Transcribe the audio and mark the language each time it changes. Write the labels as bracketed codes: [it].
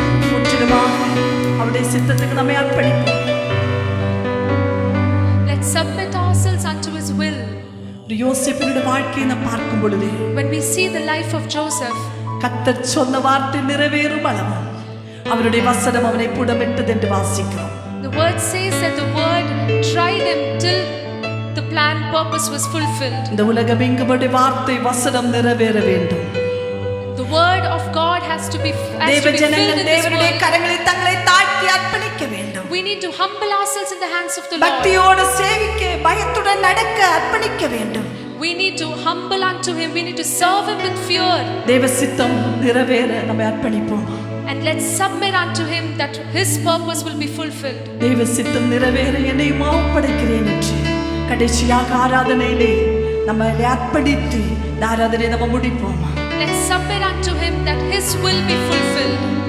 [ta] முற்றிலுமாக அவருடைய சித்தத்துக்கு நம்மை அர்ப்பணிப்போம். [en] Let's submit ourselves unto his will. [ta] யோசேப்பினுடைய வாழ்க்கையை நாம் பார்க்கும் பொழுது [en] When we see the life of Joseph, [ta] கர்த்தர் சொன்ன வார்த்தை நிறைவேறும் அளவு அவருடைய வசனம் அவனை புடமிட்டது என்று வாசிக்கிறோம். [en] the word says that the word tried him till the planned purpose was fulfilled. [ta] இந்த உலகம் எங்கும்படி வார்த்தை வசனம் நிறைவேற வேண்டும். [en] The word of God has to be [ta] தேவ [en] filled [ta] ஜனங்கள் [en] in this [ta] தேவனுடைய [en] world. [ta] கரங்களில் தங்களை தாழ்த்தி அர்ப்பணிக்க வேண்டும். [en] We need to humble ourselves in the hands of the Lord. [ta] பக்தியோடு சேவிக்க, பயத்துடன் நடக்க அர்ப்பணிக்க வேண்டும். [en] We need to humble unto him. We need to serve him with fear. [ta] தேவ சித்தம் நிறைவேற நம்மை அர்ப்பணிப்போம். [en] And let's submit unto him that his purpose will be fulfilled. [ta] தேவ சித்தம் நிறைவேற என்னை ஒப்படைக்கிறேன் என்று கடைசியாக ஆராதனையிலே நம்மை அர்ப்பணித்து இந்த ஆராதனையை நம்ம முடிப்போம். [en] Let's submit unto him that his will be fulfilled.